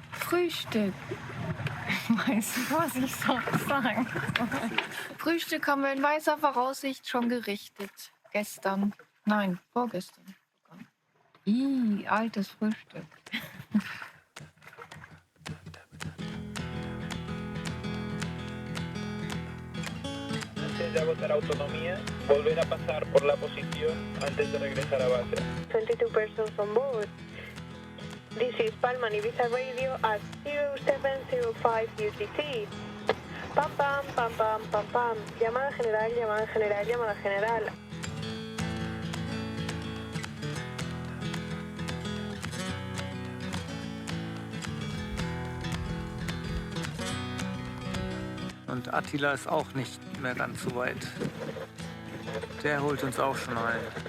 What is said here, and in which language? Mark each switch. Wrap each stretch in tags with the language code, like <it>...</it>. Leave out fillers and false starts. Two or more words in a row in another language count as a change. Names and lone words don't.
<de>Frühstück. Weißt du, was ich sonst sagen soll? Frühstück haben wir in weißer Voraussicht schon gerichtet. Gestern. Nein, vorgestern. Altes Frühstück.</de> <es>Antes de agotar autonomía, volver a pasar por la posición antes de regresar a base.</es> <en>22 persons on board. This is Palman Ibiza Radio at 0705 UTC. Pam pam pam pam pam pam.</en> <es>Llamada general, llamada general, llamada general.</es> <de>Und Attila ist auch nicht mehr ganz so weit. Der holt uns auch schon ein.</de>